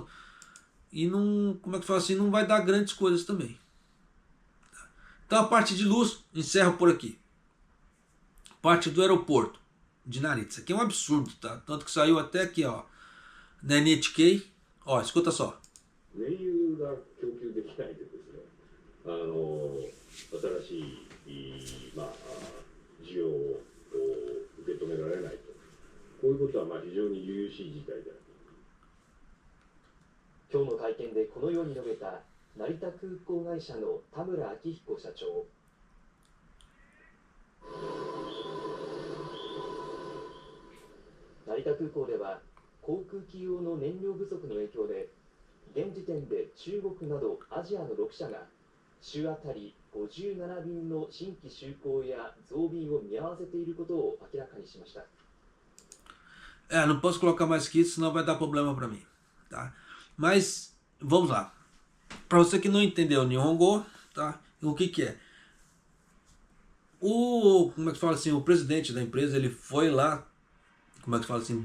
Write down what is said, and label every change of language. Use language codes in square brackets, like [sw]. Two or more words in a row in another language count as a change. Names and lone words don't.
[pt] E não, como é que fala assim, não vai dar grandes coisas também. Tá? Então a parte de luz, encerro por aqui. Parte do aeroporto de Narita. Isso aqui é um absurdo, tá? Tanto que saiu até aqui, ó, na NHK. Ó, escuta só. [ja] 燃油が供給できないでですね、新しい、需要を受け止められないと、こういうことは非常に由々しい事態である。今日の会見でこのように述べた成田空港会社の田村明彦社長。成田空港では航空機用の燃料不足の影響で現時点で中国などアジアの6社が週あたり57便の新規就航や増便を見合わせていることを明らかにしました。 [pt] Não posso colocar mais que isso, senão vai dar problema para mim, tá? Mas vamos lá. Para você que não entendeu o Nihongo, tá? O que é? Como é que fala assim? O presidente da empresa, ele foi lá, como é que fala assim?